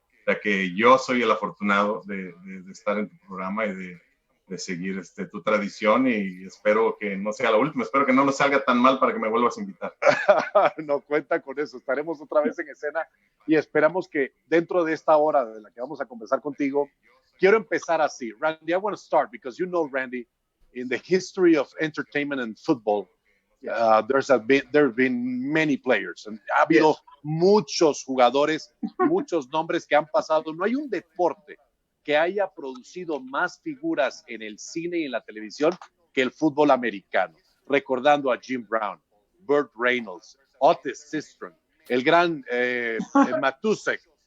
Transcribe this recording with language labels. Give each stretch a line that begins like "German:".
Spanish: O sea que yo soy el afortunado de estar en tu programa y de seguir tu tradición y espero que no sea la última, espero que no nos salga tan mal para que me vuelvas a invitar. No cuenta con eso, estaremos otra vez en escena y esperamos que dentro de esta hora de la que vamos a conversar contigo, quiero empezar así.
English: Randy, I want to start because you know, Randy, in the history of entertainment and football, there have been many players.
Spanish: Ha habido muchos jugadores, muchos nombres que han pasado. No hay un deporte que haya producido más figuras en el cine y en la televisión que el fútbol americano. Recordando a Jim Brown, Burt Reynolds, Otis Sistrom, el gran Matusek.